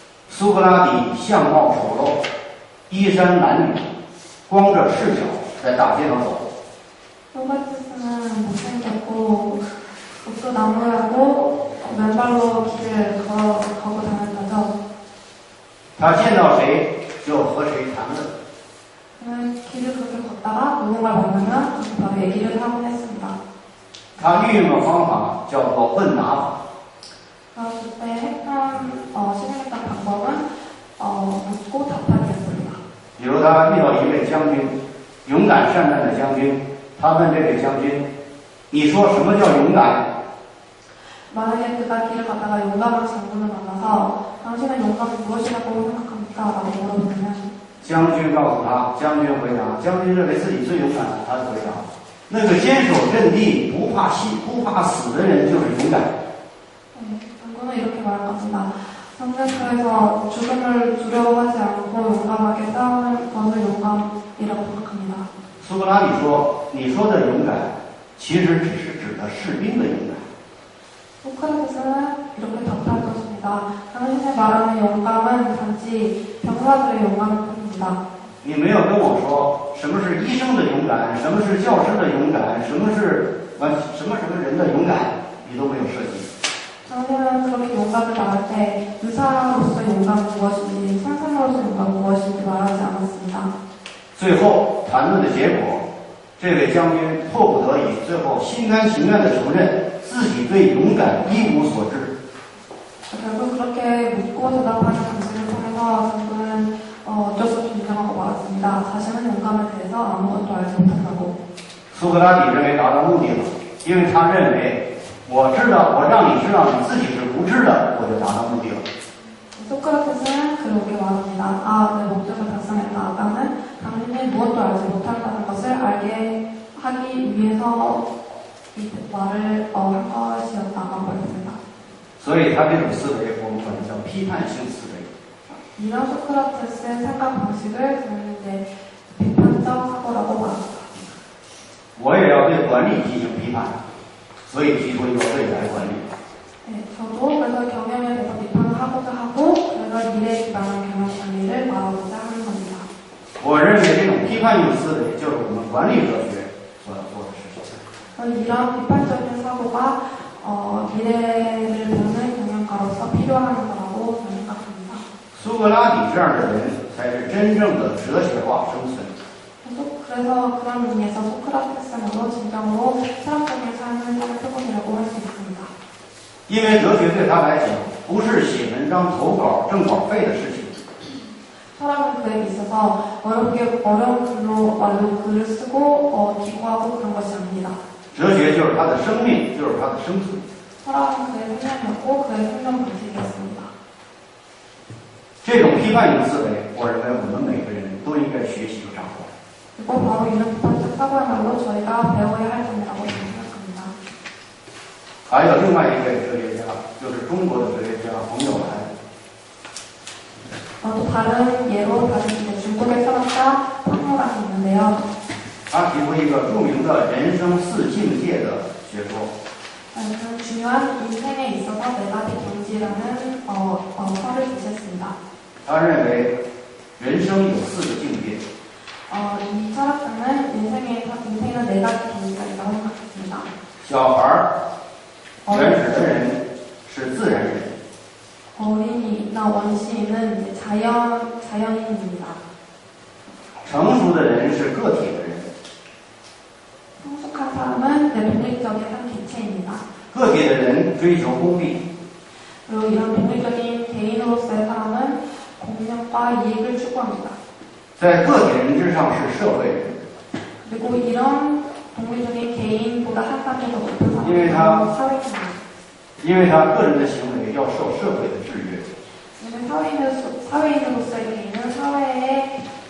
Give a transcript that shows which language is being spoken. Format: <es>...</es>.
<zh>苏格拉底相貌丑陋，衣衫褴褛，光着赤脚在大街上走。</zh> <ko>소크라테스는 못생겼고 옷도 나무라고 맨발로 길을 걸어 다녔다죠.</ko> <zh>他见到谁就和谁谈论。</zh> <ko>그는 길을 그렇게 걷다가 누군가를 만나면 바로 얘기를 하곤 했습니다.</ko> <zh>他运用的方法叫做问答法。</zh> <ko>그때 실행했던 방법은 묻고 답하기였습니다.</ko> <zh>比如他遇到一位将军，勇敢善战的将军，他问这位将军：“你说什么叫勇敢？”</zh> <ko>만약에 그가 길을 가다가 용감한 장군을 만나서 당신은 용감이 무엇이라고 생각합니까? 라고 물어보면</ko> <zh>将军告诉他，将军回答，将军认为自己最勇敢，他回答：“那个坚守阵地、不怕死的人就是勇敢。”</zh> <ko>장군은 이렇게 말합니다. 전쟁터에서 죽음을 두려워하지 않고 용감하게 싸우는 것을 용감이라고 생각합니다.</ko> <zh>苏格拉底说：“你说的勇敢，其实只是指的士兵的勇敢。”</zh> <ko>소크라테스는 이렇게 답할 것입니다. 당신이 말하는 용감은 단지 병사들의 용감일 뿐입니다.</ko> <zh>你没有跟我说什么是医生的勇敢，什么是教师的勇敢，什么人的勇敢，你都没有涉及。</zh> <ko>당신은 그렇게 용감을 말할 때 의사로서 용감은 무엇인지, 선생으로서 용감은 무엇인지 말하지 않았습니다.</ko> <zh>最后谈论的结果，这位将军迫不得已，最后心甘情愿地承认自己对勇敢一无所知。</zh> <ko>결국 그렇게 묻고 대답하는 방식을 통해서 장군은 어쩔 수 없이 인정하고 말았습니다. 자신은 용감에 대해서 아무것도 알지 못한다고.</ko> <zh>苏格拉底认为达到目的了，因为他认为我让你知道你自己是无知的，我就达到目的了。</zh> <ko>소크라테스는 그렇게 말합니다. 내 목적을 달성했다. 나는 당신이 무엇도 알지 못한다는 것을 알게 하기 위해서 이 말을 한 것이었다고 했습니다.</ko> <zh>所以他这种思维，我们管它叫批判性思维。</zh> <ko>이런 소크라테스의 생각 방식을 저는 이제 비판적 사고라고 말합니다.</ko> <zh>我也要对管理进行批判，所以提出一个未来管理。</zh> <ko>네, 저도 그래서 경영에 대해서 비판을 하고자 하고 그래서 미래에 기반한 경영 관리를 말하고자 하는 겁니다.</ko> <zh>我认为这种批判性思维就是我们管理哲学所要做的事情。</zh> <ko>이런 비판적인 사고가 미래를 보는 경영가로서 필요한 거라고 저는 생각합니다.</ko> <zh>苏格拉底这样的人才是真正的哲学化生存。</zh> <ko>그래서 그런 의미에서 소크라테스야말로 진정으로 철학적인 삶을 사는 표본이라고 할 수 있습니다.</ko> <zh>因为哲学对他来讲不是写文章投稿挣稿费的事情，</zh> <ko>철학은 그에게 있어서 어려운 글로 말로 글을 쓰고 기고하고 그런 것이 아닙니다.</ko> <zh>哲学就是他的生命，就是他的生存。</zh> <ko>철학은 그의 생명이었고 그의 생명 방식이었습니다.</ko> <zh>这种批判性思维，我认为我们每个人都应该学习和掌握。</zh> <ko>그리고 바로 이런 비판적 사고야말로 저희가 배워야 할 점이라고 저는 생각합니다.</ko> <zh>还有另外一位哲学家，就是中国的哲学家冯友兰。</zh> <ko>또 다른 예로 다른 중국의 철학자 황무란이 있는데요.</ko> <zh>他提出一个著名的人生四境界的学说。</zh> <ko>저는 중요한 인생에 있어서 네 가지 경지라는 설을 제시했습니다.</ko> <zh>他认为人生有四个境界，</zh> <ko>이 철학자는 인생에는 네 가지 경지가 있다고 생각했습니다.</ko> <zh>小孩儿、原始的人是自然人，</zh> <ko>어린이나 원시인은 이제 자연인입니다.</ko> <zh>成熟的人是个体的人，</zh> <ko>성숙한 사람은 독립적인 한 개체입니다.</ko> <zh>个体的人追求功利，</zh> <ko>그리고 이런 독립적인 개인으로서의 사람은 공력과 이익을 추구합니다.</ko> <zh>在个体人之上是社会人，</zh> <ko>그리고 이런 독립적인 개인보다 한 단계 더 높은 예, 사람은 사회인입니다.</ko> <zh>因为他个人的行为要受社会的制约，</zh> <ko>왜냐면 사회인으로서의 개인은 사회의</ko>